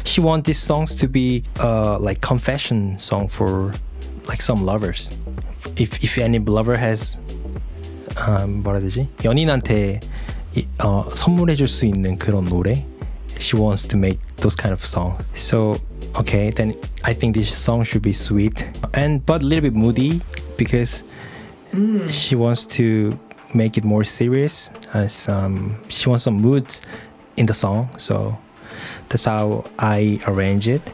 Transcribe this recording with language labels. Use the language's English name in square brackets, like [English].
[English] She wants these songs to be like confession song for like some lovers. If any lover has [Korean] 뭐라 해야 되지? 연인한테 선물해줄 수 있는 그런 노래. [English] She wants to make those kind of songs. So okay, then I think this song should be sweet and but a little bit moody because she wants to make it more serious. She wants some mood in the song. So that's how I arrange it.